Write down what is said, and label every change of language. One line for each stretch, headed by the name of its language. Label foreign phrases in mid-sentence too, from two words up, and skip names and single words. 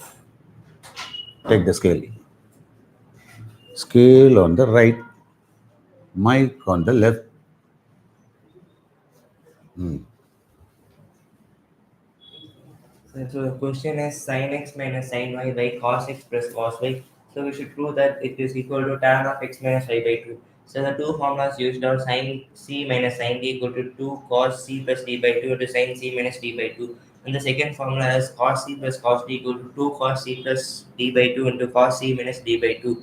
English: Take the scale. Scale on the right, mic on the left. So the question is sin x minus sin y by cos x plus cos y. So we should prove that it is equal to tan of x minus y by 2. So the two formulas used are sin c minus sin d equal to 2 cos c plus d by 2 into sin c minus d by 2. And the second formula is cos c plus cos d equal to 2 cos c plus d by 2 into cos c minus d by 2.